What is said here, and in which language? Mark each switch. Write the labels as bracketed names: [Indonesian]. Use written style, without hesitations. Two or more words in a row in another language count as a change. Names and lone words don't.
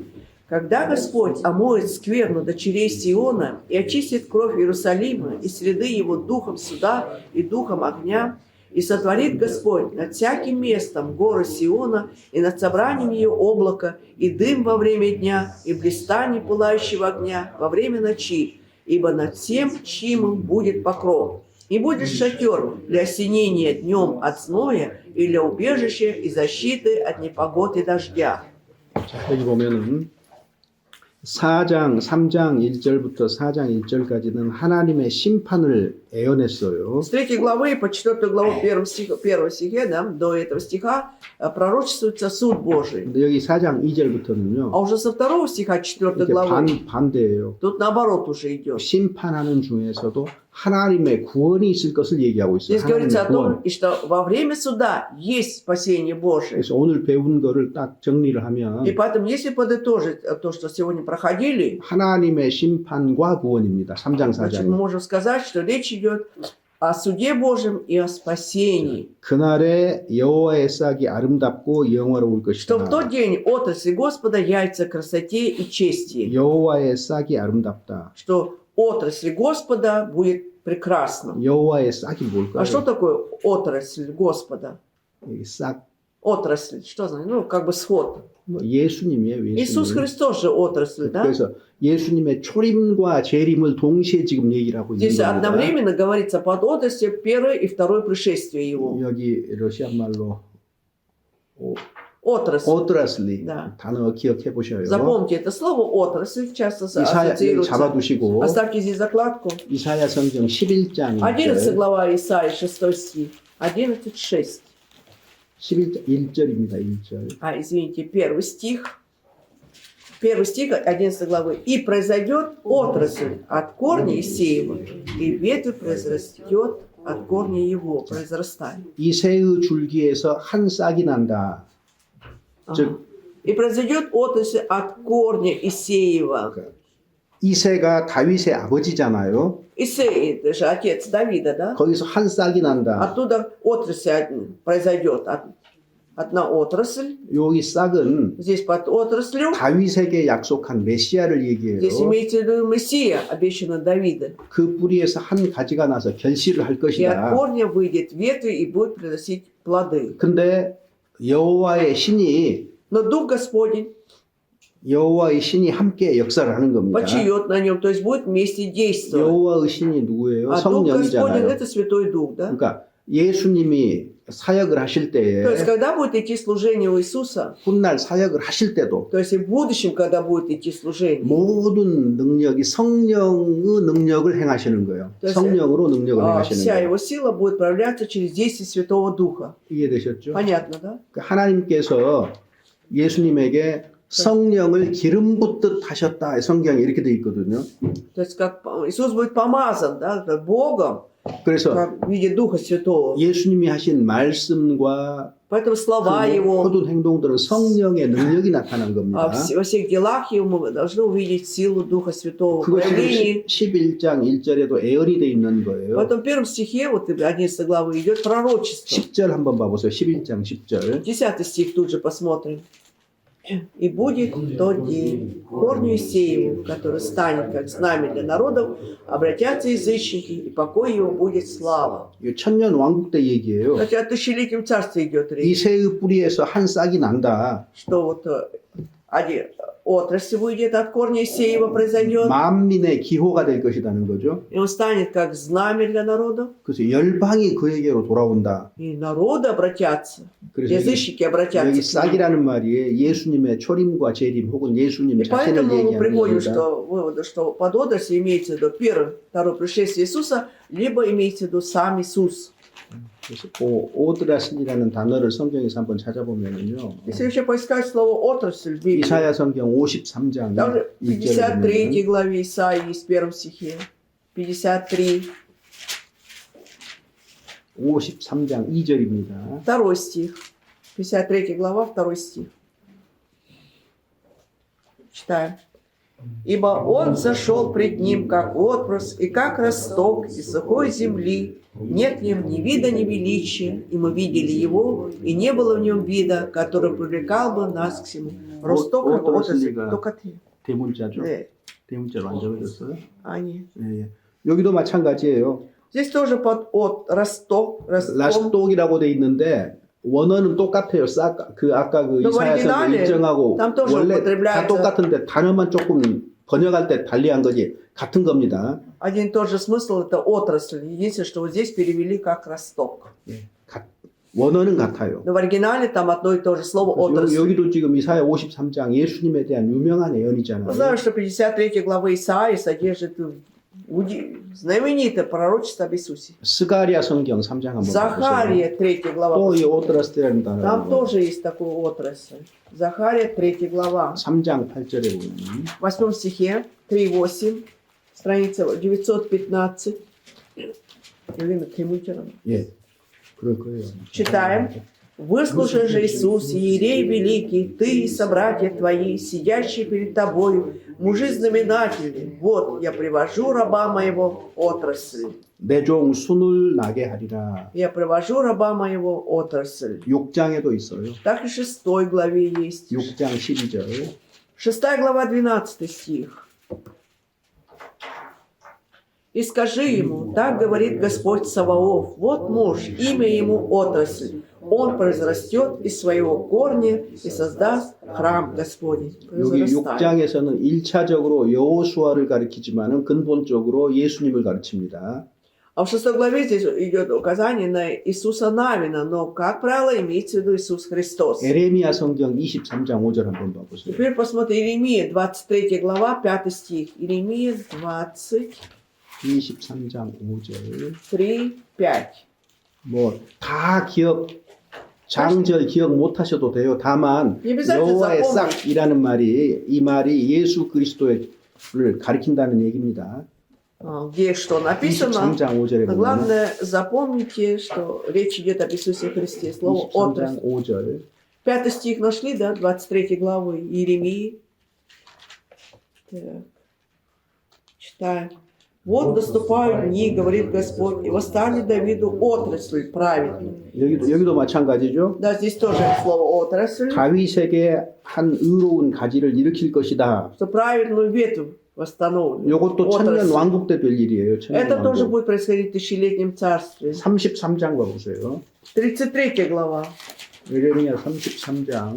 [Russian] Когда Господь омоет скверну дочерей Сиона и очистит кровь Иерусалима и среды его духом суда и духом огня, и сотворит Господь над всяким местом горы Сиона и над собранием ее облака, и дым во время дня, и блистание пылающего огня во время ночи, ибо над всем чимом будет покров. И будет шатер для осенения днем от зноя и для убежища и защиты от непогод и дождя». [Korean] 자, 여기 보면은 4장 3장 1절부터 4장 1절까지는 하나님의 심판을 애언했어요. [Russian] С 3 главы по 4 главу 1 стихе, да, до этого стиха пророчествуется суд Божий. [Korean] 근데 여기 4장 2절부터는요. [Russian] А уже со 2 стиха 4 [Korean] 이렇게 [Russian] главы [Korean] 반대예요. [Russian] тут наоборот уже идет. [Korean] 심판하는 중에서도 하나님의 구원이 있을 것을 얘기하고 있어요. [Russian] Здесь говорится о [Korean] 하나님의 구원. [Russian] том, и что во время суда есть спасение Божие. [Korean] 그래서 오늘 배운 거를 딱 정리를 하면 [Russian] И поэтому, если подытожить то, что сегодня проходили, [Korean] 하나님의 심판과 구원입니다. 3장 [Russian] значит, мы [Korean] 4장. [Russian] можем сказать, что речь идет о суде Божьем и о спасении. [Korean] 그날에 여호와의 싹이 아름답고 영화로울 [Russian] Что в тот [Korean] 것이다. [Russian] день отрасли Господа яйца красоте и чести. [Korean] 여호와의 싹이 아름답다. [Russian] Что отрасль Господа будет прекрасна. [Korean] 여호와의 싹이 뭘까요? [Russian] А что такое отрасль Господа? [Korean] 여기 싹 [Russian] Отрасль, что значит? Ну, как бы сход. [Korean] 뭐 예수님이에요. [Russian] Иисус [Korean] 예수님. [Russian] Христос же отрасль, да? [Korean] 그래서 예수님의 초림과 재림을 동시에 지금 얘기를 하고 있는 [Russian] Здесь [Korean] 겁니다. [Russian] одновременно говорится под отраслью первое и второе пришествие Его. [Korean] 여기 러시아 말로 [Russian] Отрасль. 오드라슬리 Да. [Korean] 단어 기억해 보셔요. [Russian] Запомните это слово отрасль, часто 이사야 ассоциируется. [Korean] 잡아두시고 [Russian] Оставьте здесь закладку. [Korean] 이사야 성경 11장 [Russian] 11 [Korean] 1절, [Russian] глава Исаии, 6 стих. 11:6. [Korean] 11장 1절입니다. 1절. [Russian] Извините, первый стих. Первый стих 11 главы. «И произойдет отрасль от корня Исеева, и ветвь произрастет от корня его». Произрастает. [Korean] 이새의 줄기에서 한 싹이 난다. 즉 [Russian] И произойдет отрасль от корня Исеева. [Korean] 이새가 다윗의 아버지잖아요. [Russian] Исей, это же отец Давида, да? [Korean] 거기서 한 싹이 난다. [Russian] Оттуда отрасль произойдет одна отрасль. [Korean] 여기 싹은 [Russian] Здесь под отраслью, [Korean] 다윗에게 약속한 메시아를 얘기해요. [Russian] здесь имеется в виду Мессия, обещанный Давида. [Korean] 그 뿌리에서 한 가지가 나서 결실을 할 [Russian] И от [Korean] 것이다. [Russian] корня выйдет ветви и будет приносить плоды. [Korean] 근데 여호와의 신이 [Russian] Но Дух Господень [Korean] 함께 역사를 하는 겁니다. [Russian] почиет на нем, то есть будет вместе действовать. [Korean] 여호와의 신이 누구예요? [Russian] А Дух Господень [Korean] 성령이잖아요. [Russian] это Святой Дух, да? [Korean] 그러니까 예수님이 사역을 하실 때에 [Russian] То есть когда будет идти служение у Иисуса, [Korean] 훗날 사역을 하실 때도 [Russian] то есть и в будущем, когда будет идти служение, [Korean] 모든 능력이 성령의 능력을 행하시는 거예요. 그래서, 성령으로 능력을 행하시는 [Russian] вся [Korean] 거예요. [Russian] его сила будет проявляться через действие Святого Духа. [Korean] 이해되셨죠? [Russian] Понятно, да? [Korean] 그러니까 하나님께서 예수님에게 성령을 기름 붓듯 하셨다. 성경에 이렇게 돼 있거든요. [Russian] То есть как Иисус будет помазан, да, Богом, [Korean] 그래서 [Russian] как в виде Духа Святого. [Korean] 예수님이 하신 말씀과 [Russian] Поэтому слова [Korean] 그 [Russian] Его, [Korean] 모든 행동들은 성령의 능력이 나타난 겁니다. [Russian] во всех делах Его мы должны увидеть силу Духа Святого в [Korean] 그것이 [Russian] проявлении. [Korean] 11장 1절에도 애언이 돼 있는 거예요. [Russian] В этом первом стихе, вот 11 главы, идет пророчество. [Korean] 10절 한번 봐보세요. 11장 10절. [Russian] 10 стих тут же посмотрим. «И будет тот день, корню Исееву, который станет как знамя для народов, обратятся язычники, и покой его будет слава». [Korean] 이거 천년 왕국 때 얘기예요. [Russian] Кстати, о тысячелетнем царстве идет речь, [Korean] 이새의 뿌리에서 한 싹이 난다. [Russian] что вот один отрасль выйдет от корня Исеева, произойдет, [Korean] 만민의 기호가 될 것이라는 거죠. [Russian] и он станет как знамя для народов, [Korean] 그래서 열방이 그에게로 돌아온다. [Russian] и народы обратятся, [Korean] 그래서 [Russian] язычники [Korean] 여기 [Russian] обратятся к нему. [Korean] 싹이라는 말이 예수님의 초림과 재림 혹은 예수님 [Russian] И [Korean] 자신을 [Russian] поэтому мы [Korean] 얘기하는 [Russian] приходим [Korean] 겁니다. [Russian] к выводу, что под отраслью имеется в виду первое, второе пришествие Иисуса, либо имеется в виду сам Иисус. [Korean] 그래서 오드라슬이라는 단어를 성경에서 한번 찾아보면은요. [Russian] Если еще поискать слово отрасль в Библии, [Korean] 이사야 성경 53장 [Russian] даже в [Korean] 1절에 [Russian] 53 [Korean] 보면 [Russian] главе Исаии, в первом стихе, 53, [Korean] 53장 2절입니다. [Russian] второй стих, 53 глава, второй стих. Читаем. «Ибо он зашел пред ним, как отпрыск, и как росток из сухой земли. Нет в нем ни вида, ни величия, и мы видели его, и не было в нем вида, который привлекал бы нас к всему». Росток, как отрасль, отрасль, только ты. [Korean] 대문자죠. 네, 대문자로 안 적어졌어요. [Russian] они. [Korean] 예, 예. 여기도 마찬가지예요. [Russian] Здесь тоже под росток, росток. [Korean] 라스독이라고 돼 있는데 원어는 똑같아요. 싹 그 아까 그 너 이사야서 original에 일정하고 [Russian] там тоже [Korean] 원래 다 [Russian] употребляется. [Korean] 똑같은데 단어만 조금 번역할 때 달리한 거지 같은 겁니다. [Russian] Один и тот же смысл, это отрасль. Единственное, что вот здесь перевели как росток. [Korean] 원어는 같아요. [Russian] Но в оригинале там одно и то же слово [Korean] 그래서 [Russian] отрасль. [Korean] 여기도 지금 이사야 53장 예수님에 대한 유명한 [Russian] Мы [Korean] 예언이잖아요. [Russian] знаем, что 53 глава Исаии содержит знаменитое пророчество об Иисусе. [Korean] 스가랴 성경 3장 한번 보세요. [Russian] Захария 3 глава. [Korean] 또이 오드라스라는 [Russian] Там [Korean] 단어. [Russian] тоже есть такой отрасль. Захария 3 глава. [Korean] 3장 8절에 보면 [Russian] В 8 стихе, 3.8, страница 915. Елена Кремутерова. [Korean] 예. 그럴 거예요. [Russian] Читаем. «Выслушай же, Иисус, иерей великий, ты и собратья твои, сидящие перед тобою, мужи-знаменатели, вот я привожу раба моего отрасль». [Korean] 내 종 순을 나게 하리라. [Russian] Я привожу раба моего отрасль. [Korean] 6장에도 있어요. [Russian] Так и 6 главе есть. [Korean] 6장 12절. [Russian] 6 глава, 12 стих. «И скажи ему, так говорит Господь Саваоф, вот муж, имя ему отрасль. Он произрастет из своего корня и создаст храм Господень». [Korean] 여기 [Russian] Произрастает. [Korean] 6장에서는 1차적으로 여호수아를 가리키지만은 근본적으로 예수님을 가르칩니다. [Russian] А в 6 главе здесь идет указание на Иисуса Навина, но, как правило, имеется в виду Иисус Христос. [Korean] 에레미야 성경 23장 5절 한번 봐보세요. [Russian] Теперь посмотрим Иеремия, 23 глава, 5 стих. Иеремия [Korean] 23장 5절. [Russian] 3, 5. [Korean] 뭐 다 장절 기억 못 하셔도 돼요. 다만 [Russian] Не обязательно [Korean] 여호와의 [Russian] запомнить. [Korean] 싹이라는 말이 이 말이 예수 그리스도를 가리킨다는 얘기입니다. [Russian] Где что написано. [Korean] 23장 5절에 [Russian] Но [Korean] 보면 [Russian] главное, запомните, что речь идет об Иисусе Христе. Слово [Korean] 23장 [Russian] отрасль. [Korean] 5절. [Russian] 5 стих нашли, да, 23 главы Иеремии. Так. Читаем. Вот наступают дни, говорит Господь, и восстанет Давиду отрасль праведную. [Korean] 여기도 마찬가지죠. [Russian] Да, здесь тоже слово отрасль, [Korean] 다윗에게 한 의로운 가지를 일으킬 것이다. [Russian] что праведную ветвь восстановлю. [Korean] 이것도 천년 [Russian] Отрасль. [Korean] 왕국 때 될 일이에요. 천년 [Russian] Это тоже [Korean] 왕국. [Russian] будет происходить в тысячелетнем царстве. [Korean] 33장 봐보세요. [Russian] 33 глава. [Korean] 예레미야 33장